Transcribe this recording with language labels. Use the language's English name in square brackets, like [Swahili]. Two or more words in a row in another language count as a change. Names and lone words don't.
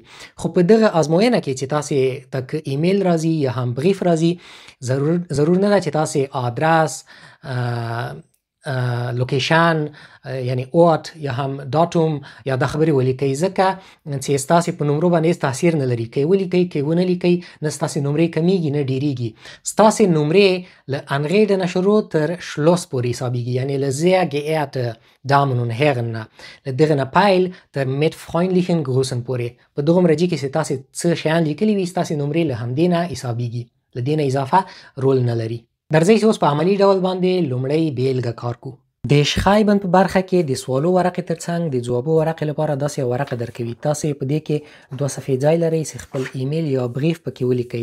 [Pashto] خو په دغه ازموینه کې چې تاسې ته که ایمیل راځي یا هم بریف راځي ضرور نه ده چې تاسې ادرس، لوکیشن یعنی اوټ یا هم داتوم یا دا خبرې ولیکئ ځکه چې ستاسې په نمرو باندې هېڅ تاثیر نه لري. که یې ولیکئ که یې ونه لیکئ نه ستاسې نمرې کمیږي نه ډیریږي. ستاسې نمرې له انغېډنه شروع تر شلوس پورې حسابیږي، یعنی له [German] sehr geehrte Damen und Herren [Pashto] نه، له دغه نه پیل تر [German] mit freundlichen Grüßen [Pashto] پورې. په دغه مرجع کې چې تاسې څه شیان لیکلي وي ستاسې نمرې له همدې نه حسابیږي، له دې نه اضافه رول نه لري. درځئ چې اوس په عملي ډول باندې لومړی بیلګه کار کو. د شخایبن په برخه کې د سوالو ورقې ترڅنګ د ځوابو ورقې لپاره داسې یو ورقه درکوي. تاسې په دې کې 2 صفحې ځای لرئ چې خپل ایمیل یا بریف پکې ولیکئ.